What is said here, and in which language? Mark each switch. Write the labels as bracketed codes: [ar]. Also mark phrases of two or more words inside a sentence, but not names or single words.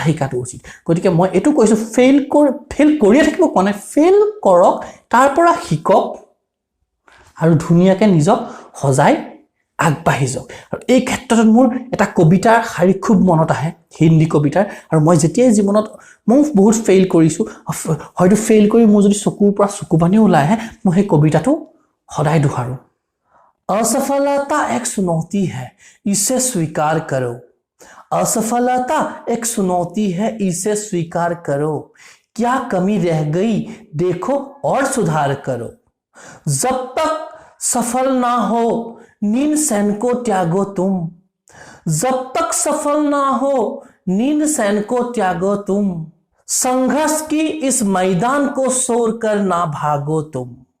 [as] শিকাটো উচিত গতিকে মই এটো কৈছো ফেইল কৰিয়ে থাকিব কোনে ফেইল কৰক তাৰ পৰা শিকক আৰু ধুনিয়াকে নিজক সজাই আগবাঢ়ি যাওক আৰু এই ক্ষেত্ৰত মোৰ এটা কবিতাৰ শাৰী খুব মনত আহে হিন্দী কবিতাৰ আৰু মই যেতিয়াই জীৱনত মই বহুত ফেইল কৰিছো হয়তো ফেইল কৰি মোৰ যদি চকুৰ পৰা চকু পানী ওলাই আহে মই সেই কবিতাটো সদায় দুহাৰো [hi] असफलता एक चुनौती है इसे स्वीकार करो असफलता एक चुनौती है इसे स्वीकार करो क्या कमी रह गई देखो और सुधार करो जब तक सफल ना हो नींद सैन को त्यागो तुम जब तक सफल ना हो नींद सैन को त्यागो तुम संघर्ष की इस मैदान को छोड़ कर ना भागो तुम